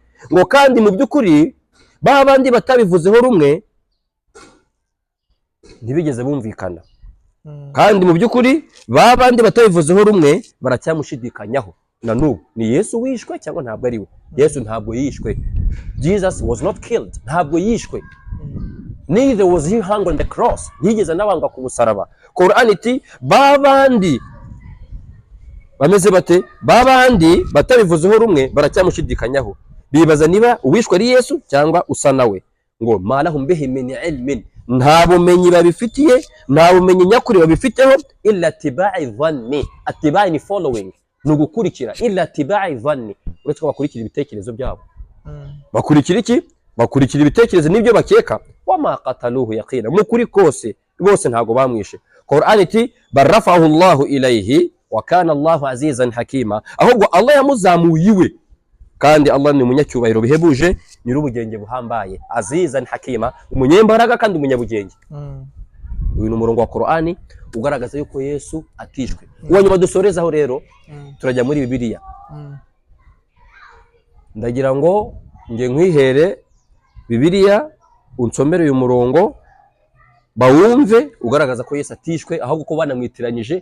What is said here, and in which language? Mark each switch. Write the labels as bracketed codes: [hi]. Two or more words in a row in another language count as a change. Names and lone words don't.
[rw] Ngo kandi mu by'ukuri ba bandi batabivuzeho rumwe ntibigeze bumvikana, kandi mu by'ukuri ba bandi batabivuzeho rumwe baracyamushidikanyaho na n'ubu. Ni Yesu wishwe cyangwa ntabwo ari we? Yesu ntabwo yishwe. [en] Jesus was not killed. [rw] Ntabwo yishwe. [en] Neither was he hung on the cross. [rw] Ntiyigeze anabambwa ku musaraba. Quran iti ba bandi bameze bate? Ba bandi batabivuzeho rumwe baracyamushidikanyaho, bibaza niba uwishwe ari Yesu cyangwa usa nawe. [ar] Ngo ما لهم به من علم, [rw] nta bumenyi babifitiye, nta bumenyi nyakuri babifiteho, [ar] إلا اتباع الظن. [rw] Atiba'i ni following, ni ugukurikira. [ar] إلا اتباع الظن, [rw] uretse ko bakurikira ibitekerezo byabo. Bakurikira iki? Bakurikira ibitekerezo n'ibyo bakeka. [ar] وما قتلوه يقينا, [rw] mukuri kose rwose ntago bamwishe. Quran iti [ar] بل رفعه الله إليه وكان الله عزيزا حكيما, [rw] ahubwo Allah yamuzamuye iwe, kandi Allah ni umunyacyubahiro bihebuje, nyir'ubugenge buhambaye. [ar] عزيزا حكيما, [rw] umunyembaraga kandi umunyabugenge. Uyu ni umurongo wa Qur'ani ugaragaza yuko Yesu atishwe. Uwo nyuma dusorezaho rero turajya muri Bibiliya. Ndagira ngo nge nkwihere Bibiliya unsomere uyu murongo bawumve ugaragaza ko Yesu atishwe, ahubwo ko banamwitiranyije.